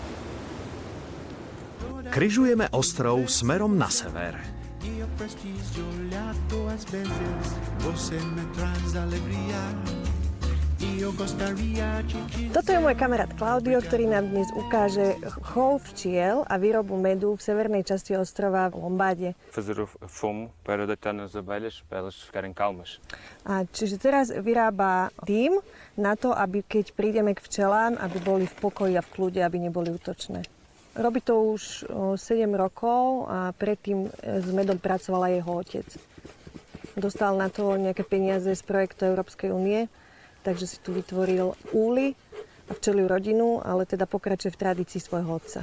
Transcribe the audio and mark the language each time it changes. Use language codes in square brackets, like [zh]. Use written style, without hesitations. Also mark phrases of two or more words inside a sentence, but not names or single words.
[sk] Križujeme ostrov smerom na sever. Toto je môj kamarát Claudio, ktorý nám dnes ukáže chov včiel a výrobu medu v severnej časti ostrova v Lombáde. [pt] Fazer o fumo para deitar nas abelhas para elas ficarem calmas. [sk] Čiže teraz vyrába dým na to, aby keď prídeme k včelám, aby boli v pokoji a v kľude, aby neboli útočné. Robí to už 7 rokov a predtým s medom pracoval aj jeho otec. Dostal na to nejaké peniaze z projektu Európskej únie, takže si tu vytvoril úly a včeliu rodinu, ale teda pokračuje v tradícii svojho otca.